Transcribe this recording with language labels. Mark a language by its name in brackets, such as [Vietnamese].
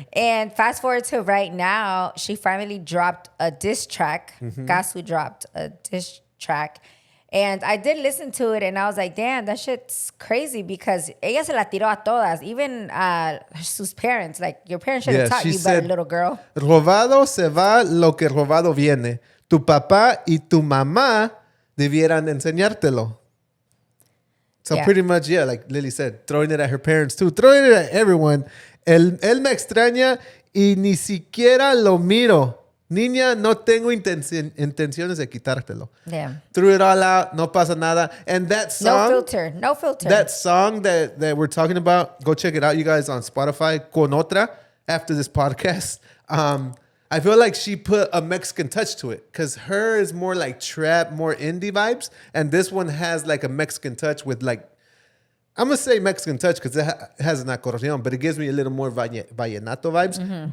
[English] And fast forward to right now, she finally dropped a diss track. Cazu dropped a diss track. And I did listen to it, and I was like, damn, that shit's crazy, because [Spanish] ella se la tiró a todas, [English] even sus parents. Like, your parents should have taught you better, little girl. [Spanish] Robado se va lo que robado viene. Tu papá y tu mamá debieran enseñártelo. [English] So pretty much, like Lily said, throwing it at her parents too, throwing it at everyone. [Spanish] Él me extraña y ni siquiera lo miro. Niña, no tengo intenciones de quitártelo. [English] Damn. Threw it all out, [Spanish] no pasa nada. [English] And that song... No filter. That song that we're talking about, go check it out, you guys, on Spotify, Con Otra, after this podcast. I feel like she put a Mexican touch to it, because her is more like trap, more indie vibes. And this one has like a Mexican touch with like, I'm going to say Mexican touch because it has an acordeon, but it gives me a little more vallenato vibes.